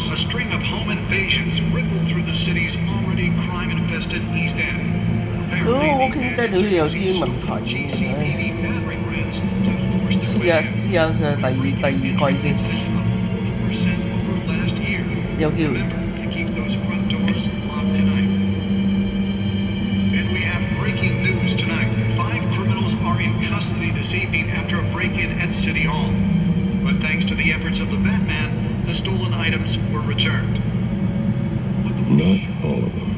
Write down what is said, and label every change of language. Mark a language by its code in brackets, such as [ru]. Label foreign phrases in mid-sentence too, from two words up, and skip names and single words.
[en] A string of home invasions rippled through the city's already crime-infested East End. [yue] 我傾低到有啲問題嘅，試下第二季先，有機會。 [en] And we have breaking news tonight. 5 criminals are in custody this evening after a break-in at City Hall. But thanks to the efforts of the Batman, the stolen items were returned. Not all of them.